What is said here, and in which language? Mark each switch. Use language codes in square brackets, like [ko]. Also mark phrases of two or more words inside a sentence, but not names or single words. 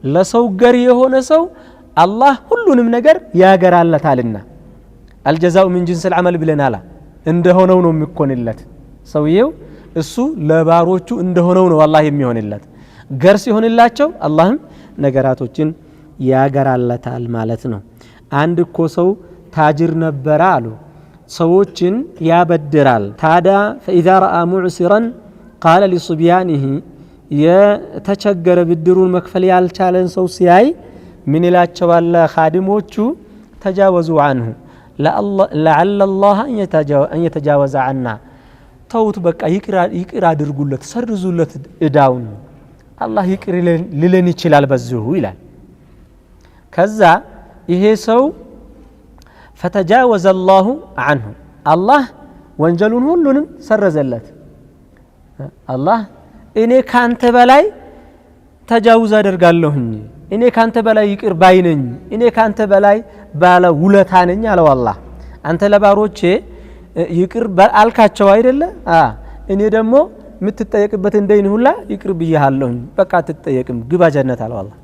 [am] ለሰው ገር የሆነ ሰው አላህ ሁሉንም ነገር ያገራለታልና [ar] الجزاء من جنس العمل [am] ብለናል እንደሆነው ነው የሚኮንለት ሰውየው እሱ ለባሮቹ እንደሆነው ነው አላህ የሚሆንለት ገር ሲሆንላቸው አላህም ነገራቶችን ያገራለታል ማለት ነው አንድ እኮ ሰው ታጅር ነበር አሉ ሰዎችን ያበድራል ታዳ [ar] فاذا راى معسرا قال لصبيانه [am] የተቸገረ ብድሩን መክፈል ያልቻለን ሰው ሲያይ ምን ይላቸዋል ኻዲሞቹ [ar] تجاوزوا عنه لعل الله ان يتجاوز عنا [am] ተውት በቃ ይቅር አድርጉለት ሰርዙለት እዳውን አላህ ይቅር ሊለን ይችላል በዚሁ ይላል ከዛ ይሄ ሰው [ar] فتجاوز الله عنه الله [am] ወንጀሉን ሁሉንም ሰረዘለት አላህ እኔ ካንተ በላይ ተጃውዝ አደርጋለሁኝ እኔ ካንተ በላይ ይቅር ባይነኝ እኔ ካንተ በላይ ባለ ውለታ ነኝ አለው አላህ አንተ ለባሮቼ ይቅር አልካቸው አይደለ እኔ ደግሞ ምትጠየቅበት እንደይን ሁላ ይቅር ብያለሁኝ በቃ ትጠየቅም ግባ ጀነት አለው አላህ